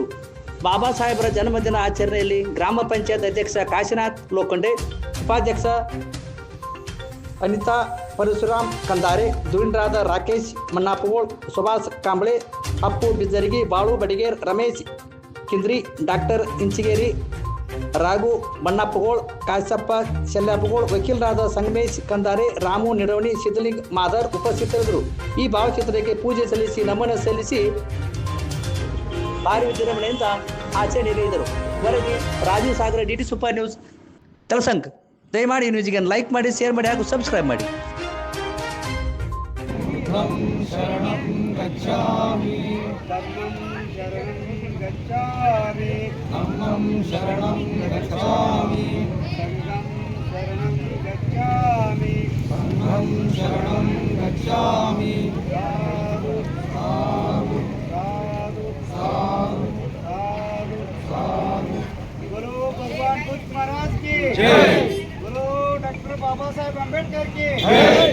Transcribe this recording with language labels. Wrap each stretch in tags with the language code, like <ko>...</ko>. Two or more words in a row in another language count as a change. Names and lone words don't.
<kn>ಬಾಬಾ ಸಾಹೇಬರ ಜನ್ಮದಿನ ಆಚರಣೆಯಲ್ಲಿ ಗ್ರಾಮ ಪಂಚಾಯತ್ ಅಧ್ಯಕ್ಷ ಕಾಶಿನಾಥ್ ಲೋಖಂಡೆ, ಉಪಾಧ್ಯಕ್ಷ ಅನಿತಾ ಪರಶುರಾಮ್ ಕಂದಾರೆ, ಧುರೀಣರಾದ ರಾಕೇಶ್ ಮನ್ನಾಪಗೋಳ್, ಸುಭಾಷ್ ಕಾಂಬಳೆ, ಅಪ್ಪು ಬಿಜ್ಜರಗಿ, ಬಾಳು ಬಡಿಗೇರ್, ರಮೇಶ್ ಕಿಂದ್ರಿ, ಡಾಕ್ಟರ್ ಇಂಚಿಗೇರಿ, ರಾಘು ಮಣ್ಣಪ್ಪಗೋಳ್, ಕಾಸಪ್ಪ ಶೆಲ್ಲಾಪಗೋಳ್, ವಕೀಲರಾದ ಸಂಗಮೇಶ್ ಕಂದಾರೆ, ರಾಮು ನಿಡವಣಿ, ಸಿದ್ದಲಿಂಗ್ ಮಾದರ್ ಉಪಸ್ಥಿತರಿದ್ದರು. ಈ ಭಾವಚಿತ್ರಕ್ಕೆ ಪೂಜೆ ಸಲ್ಲಿಸಿ ನಮನ ಸಲ್ಲಿಸಿ ಭಾರಿ ವಿಜೃಂಭಣೆಯಿಂದ ಆಚರಣೆ ನೀಡಿದರು. ವರದಿ ರಾಜೀವ್ ಸಾಗರ, ಡಿಟಿ ಸೂಪರ್ ನ್ಯೂಸ್, ಕೆಲಸಂಗ. ದಯಮಾಡಿ ಈ ನ್ಯೂಸ್ಗೆ ಲೈಕ್ ಮಾಡಿ, ಶೇರ್ ಮಾಡಿ ಹಾಗೂ ಸಬ್ಸ್ಕ್ರೈಬ್ ಮಾಡಿ.</kn> <pi>ಶರಣಂ ಗಚ್ಚಾಮಿ ಧಮ್ಮಂ ಶರಣಂ ಗಚ್ಚಾಮಿ ಸಂಘಂ ಶರಣಂ ಗಚ್ಚಾಮಿ ಸಾಧು ಸಾಧು ಸಾಧು ಸಾಧು.</pi> <hi>बोलो भगवान बुद्ध महाराज की जय, बोलो डॉक्टर बाबा साहेब अम्बेडकर की जय.</hi>